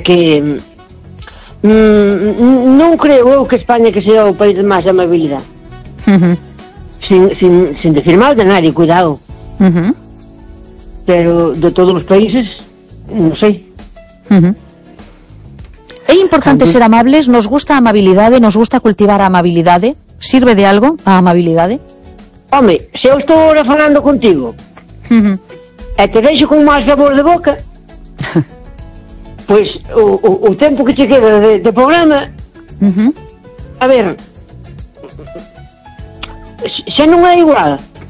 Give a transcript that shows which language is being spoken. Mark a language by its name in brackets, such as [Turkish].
[Galician] que non creo eu que España que sea o país de máis amabilidade. [Spanish] Sin decir mal de nadie, cuidado. [Galician] Pero de todos os países, non sei. É importante ser amables, nos gusta a amabilidade, nos gusta cultivar a amabilidade. ¿Sirve de algo a amabilidade? Home, se eu estou ahora falando contigo, e te deixo con máis sabor de boca, pois o tempo que te queda de programa, a ver, xa non é igual.